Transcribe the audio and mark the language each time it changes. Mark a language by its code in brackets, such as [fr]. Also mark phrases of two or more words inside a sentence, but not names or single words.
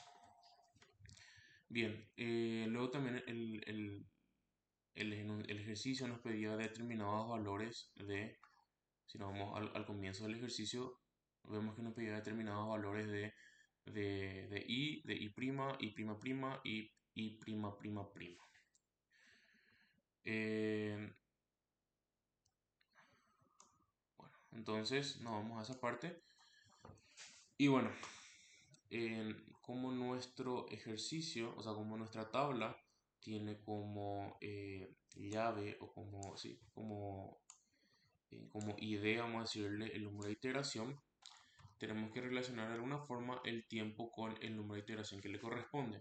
[es] Bien, luego también el ejercicio nos pedía determinados valores si nos vamos al comienzo del ejercicio, vemos que nos pedía determinados valores de i, de i prima, i prima prima y i prima prima prima. Eh, bueno, entonces nos vamos a esa parte. Y bueno, como nuestro ejercicio, o sea, como nuestra tabla tiene como llave o como, sí, como idea, vamos a decirle, el número de iteración, tenemos que relacionar de alguna forma el tiempo con el número de iteración que le corresponde.